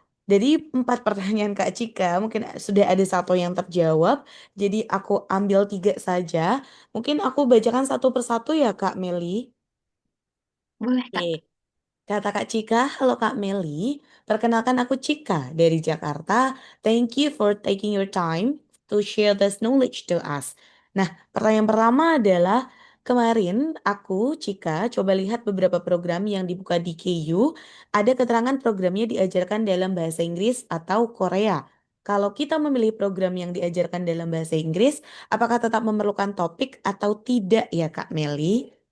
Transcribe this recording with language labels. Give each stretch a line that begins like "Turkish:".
Indonesian: Dari 4 pertanyaan Kak Cika, mungkin sudah ada satu yang terjawab. Jadi aku ambil 3 saja. Mungkin aku bacakan satu persatu ya Kak Meli. Boleh, Kak. Oke. Kata Kak Cika, halo Kak Meli, perkenalkan aku Cika dari Jakarta.
English: Thank you for taking your time to share this knowledge to us.
Indonesian: Nah, pertanyaan pertama adalah, kemarin aku, Cika, coba lihat beberapa program yang dibuka di KU, ada keterangan programnya diajarkan dalam bahasa Inggris atau Korea. Kalau kita memilih program yang diajarkan dalam bahasa Inggris, apakah tetap memerlukan topik atau tidak ya Kak Meli?